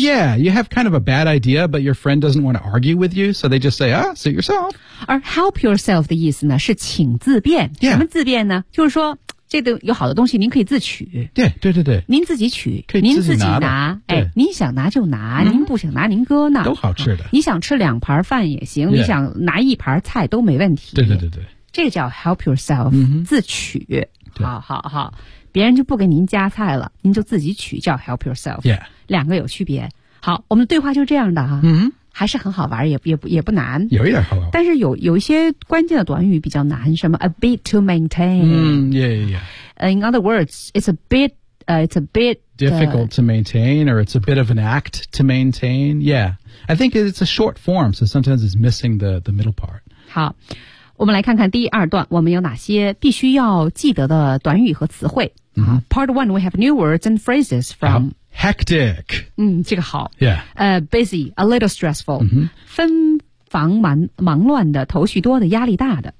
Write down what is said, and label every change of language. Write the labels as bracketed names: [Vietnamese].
[English] Yeah, you have kind of a bad idea But your friend doesn't want to argue with you So they just say, ah, suit yourself [Chinese] 而 help yourself 的意思呢是请自便、 [English] yeah. [Chinese] 什么自便呢就是说这个有好的东西您可以自取对对对对您自己取可以自己拿哎，您想拿就拿您不想拿您搁那都好吃的、啊、你想吃两盘饭也行、 [English] yeah. [Chinese] 你想拿一盘菜都没问题对对对对这个叫 [English] help yourself, [Chinese] 自取。好好好。别人就不给您加菜了您就自己取叫 help yourself。 [English] Yeah. [Chinese] 两个有区别。好我们的对话就这样的哈。还是很好玩也不难。有一点好玩。但是有一些关键的短语比较难什么 [English] a bit to maintain。 In other words, it's a bit difficult to maintain, or it's a bit of an act to maintain. Yeah. I think it's a short form, so sometimes it's missing the middle part. [Chinese] 好。我们来看看第二段我们有哪些必须要记得的短语和词汇。 [English] Part one, we have new words and phrases from hectic. [Chinese] 这个好。 [English] Yeah. Busy, a little stressful. [Chinese] 纷繁忙乱的头绪多的压力大的。